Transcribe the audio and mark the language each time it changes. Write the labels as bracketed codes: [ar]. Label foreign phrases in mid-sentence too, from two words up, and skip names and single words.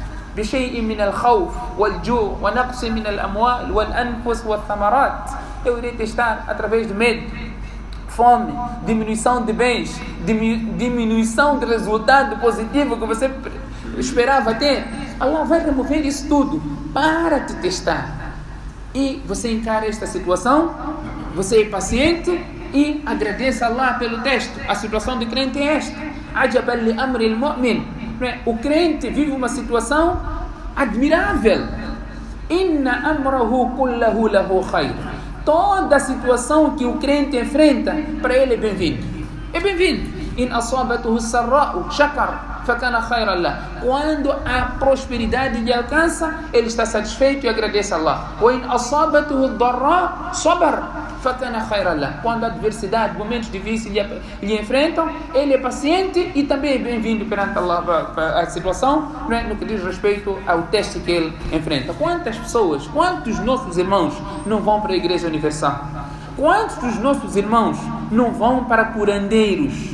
[pt] Eu irei testar através de medo, fome, diminuição de bens, diminuição de resultado positivo que você esperava ter. Allah vai remover isso tudo para te testar. E você encara esta situação, você é paciente e agradece a Allah pelo teste. A situação do crente é esta. [ar] عجبا لأمر المؤمن. [pt] O crente vive uma situação admirável. [ar] إن أمره كله له خير. [pt] Toda situação que o crente enfrenta, para ele é bem-vindo. É bem-vindo. [ar] إن أصابته سراء شكر فكان خيرا له. [pt] Quando a prosperidade lhe alcança, ele está satisfeito e agradece a Allah. [ar] وإن أصابته ضراء صبر فكان خيرا له. [pt] Quando a adversidade, momentos difíceis lhe enfrentam, ele é paciente e também é bem-vindo perante Allah para a situação, no que diz respeito ao teste que ele enfrenta. Quantas pessoas, quantos nossos irmãos não vão para a Igreja Universal? Quantos dos nossos irmãos não vão para curandeiros?